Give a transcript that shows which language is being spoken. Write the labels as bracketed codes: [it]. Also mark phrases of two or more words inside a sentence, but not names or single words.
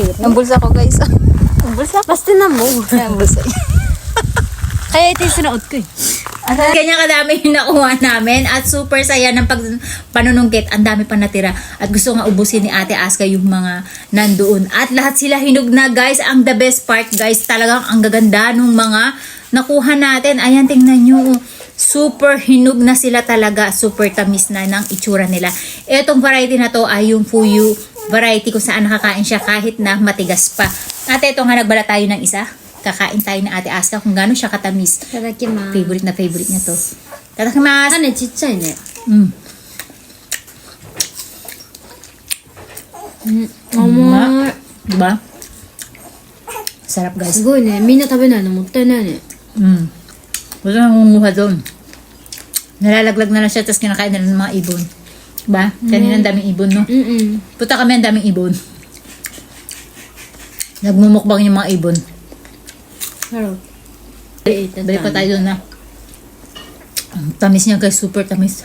[tl] Ang bulsa ko, guys. Ang bulsa ko. Basta na mo. Ang bulsa. Kaya ito yung sinuot ko eh. Ganyan kadami yung nakuha namin at super saya ng panunungkit. Ang dami pa natira at gusto nga ubusin ni Ate Aska yung mga nandoon. At lahat sila hinog na guys. Ang [en] the best part [tl] guys, talagang ang gaganda nung mga nakuha natin. Ayan, tingnan nyo. Super hinog na sila talaga. Super tamis na ng itsura nila. Etong variety na to ay yung Fuyu variety kung saan nakakain siya kahit na matigas pa. At ito nga nagbala tayo ng isa. Kakain tayo ng Ate Aska kung gaano siya katamis. [ja] Tadakimasu. [tl] Favorite na favorite niya to. [ja] Tadakimasu. 種ちっちゃいね。 Mm. 甘い。 [tl] Diba? Sarap guys. [ja] すごいね。みんな食べないのもったいないね。 [tl] Mm. Wala nang munguha doon. Nalalaglag na lang siya tapos kinakain na lang ng mga ibon. Diba? Kanina ang daming ibon, no? Puta kami ang daming ibon. Nagmumukbang yung mga ibon. Sarap. Balik pa tayo doon na. Ang tamis niya guys. Super tamis.